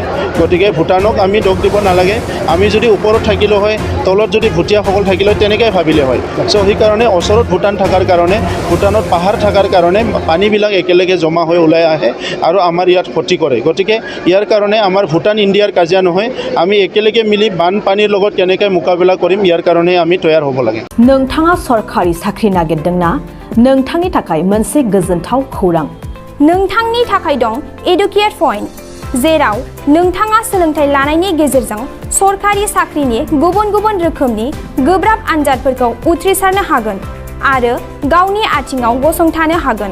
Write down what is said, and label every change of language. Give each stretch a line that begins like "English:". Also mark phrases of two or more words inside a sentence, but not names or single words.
Assamese: গতিকে ভূটানক আমি দোষ দিব নালাগে, আমি যদি ওপৰত থাকিলোঁ হয়, তলত যদি ভুটীয়াসকল থাকিলে তেনেকৈ ভাবিলে হয়। চ' সেইকাৰণে ওচৰত ভূটান থকাৰ কাৰণে, ভূটানত পাহাৰ থকাৰ কাৰণে পানীবিলাক একেলগে জমা হৈ ওলাই আহে আৰু আমাৰ ইয়াত ক্ষতি কৰে। গতিকে ইয়াৰ কাৰণে আমাৰ ভূটান ইণ্ডিয়াৰ কাজিয়া নহয়, আমি একেলগে মিলি বানপানীৰ লগত কেনেকৈ মোকাবিলা কৰিম ইয়াৰ কাৰণে আমি তৈয়াৰ হ'ব লাগে।
Bodo: नोंथाङा सरखारि साख्रि नागिरदोंना? नोंथांनि थाखाय मोनसे गोजोनथाव खौरां। नोंथांनि थाखाय दं एडुकेट पइन्ट, जेराव नोंथाङा सोलोंथाइ लानायनि गेजेरजों सरखारि साख्रिनि गुबुन गुबुन रोखोमनि गोब्राब आनजादफोरखौ उथ्रिसारनो हागोन आरो गावनि आथिङाव गसंथानो हागोन।